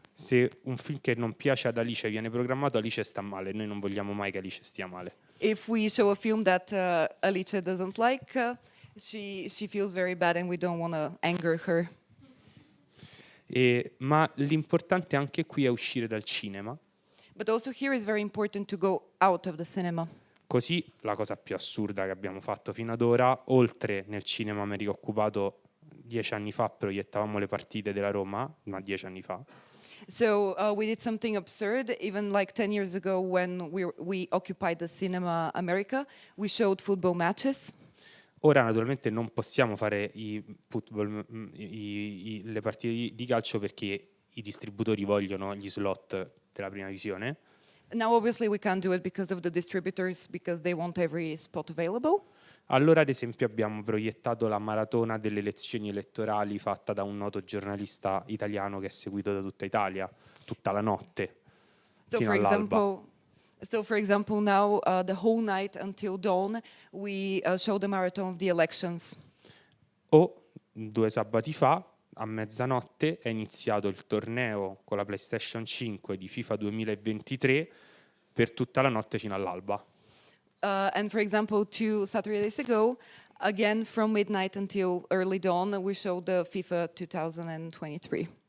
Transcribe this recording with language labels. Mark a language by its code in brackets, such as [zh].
[it] Se un film che non piace ad Alice viene programmato, Alice sta male. Noi non vogliamo mai che Alice stia male. [en] If we show a film that Alice doesn't like, she feels very bad, and we don't want to anger her. [it] Ma l'importante anche qui è uscire dal cinema. [en] But also here is very important to go out of the cinema. [it] Così la cosa più assurda che abbiamo fatto fino ad ora, oltre nel cinema America Occupato 10 anni fa proiettavamo le partite della Roma, ma 10 anni fa. [en] So we did something absurd, even like 10 years ago when we occupied the Cinema America, we showed football matches. [it] Ora naturalmente non possiamo fare le partite di calcio perché i distributori vogliono gli slot della prima visione. [en] Now obviously we can't do it because of the distributors, because they want every spot available. [it] Allora ad esempio abbiamo proiettato la maratona delle elezioni elettorali fatta da un noto giornalista italiano che è seguito da tutta Italia, tutta la notte, fino all'alba. [en] So for example now the whole night until dawn we show the marathon of the elections. [it] O 2 sabati fa, a mezzanotte, è iniziato il torneo con la PlayStation 5 di FIFA 2023 per tutta la notte fino all'alba. [en] And for example 2 Saturdays ago, again from midnight until early dawn, we showed the FIFA 2023.